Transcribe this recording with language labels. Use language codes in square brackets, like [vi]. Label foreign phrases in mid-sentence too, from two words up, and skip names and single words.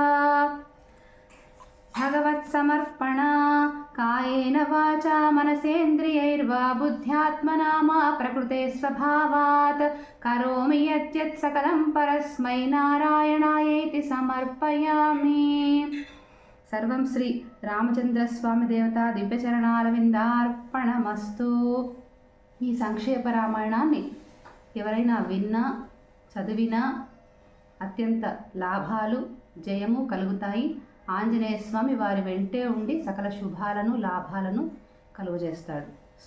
[sa] भगवत्समर्पणा कायेन वाचा मनसेन्द्रियैर्वा बुद्ध्यात्मना मा प्रकृते स्वभावात् करोमि यद्यत् सकलं परस्मै नारायणायेति समर्पयामि। सर्वं श्री రామచంద్రస్వామి దేవతా దివ్యచరణారవిందార్పణమస్తు। [te] ఈ సంక్షేప రామాయణాన్ని ఎవరైనా విన్నా చదివినా అత్యంత లాభాలు జయము కలుగుతాయి. ఆంజనేయ స్వామి వారి వెంటే ఉండి సకల శుభాలను లాభాలను కలుగజేస్తాడు.